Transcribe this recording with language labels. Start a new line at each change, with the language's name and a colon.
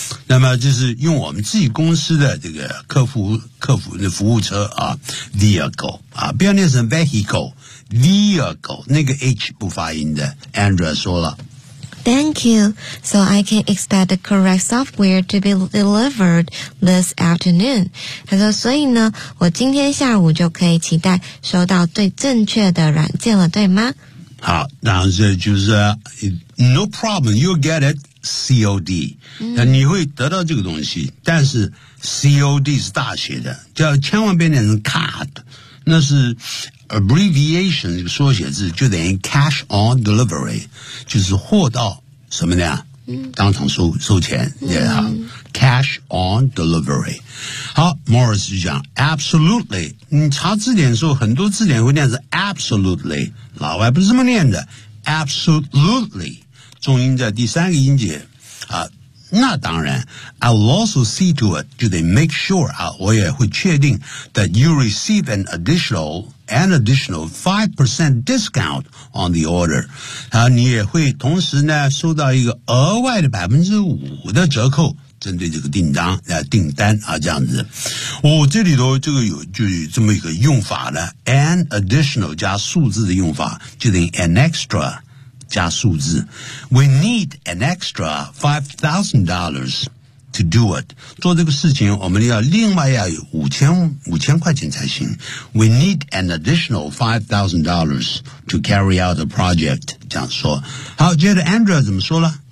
Chinese: 那么就是用我们自己公司的这个客服的服务车啊 ，vehicle 啊，不要念成 vehicle， 那个 h 不发音的 ，Andrew 说了。
English: Thank you. So I can expect the correct software to be delivered this afternoon.
Chinese: 他说，所以呢，我今天下午就可以期待收到最正确的软件了，对吗？好，然后就是
English: no problem, you'll get it, COD.、
Chinese: 嗯、你会得到这个东西，但是 COD 是大写的，叫千万别念成 card， 那是Abbreviation 这个缩写字，就等于
English: cash on delivery，
Chinese: 就是货到什么呢？当场收钱，对吧？
English: Cash on delivery。
Chinese: 好 ，Morris 就讲 absolutely。你查字典的时候，很多字典会念是 absolutely， 老外不是这么念的 ，absolutely， 重音在第三个音节啊。那当然
English: I will also see to it,
Chinese: 就得
English: make sure,
Chinese: 啊我也会确定
English: that you receive an additional 5% discount on the order.
Chinese: 啊你也会同时呢收到一个额外的 5% 的折扣针对这个订单啊这样子。哦这里头这个有就这么一个用法呢 ,
English: an additional
Chinese: 加数字的用法就得
English: an extra,
Chinese: 加数字
English: We need an extra $5,000 to do it
Chinese: 做这个事情我们要另外要有五千块钱才行
English: We need an additional $5,000 to carry out the project
Chinese: 这样说好接着 Andrew 怎么说了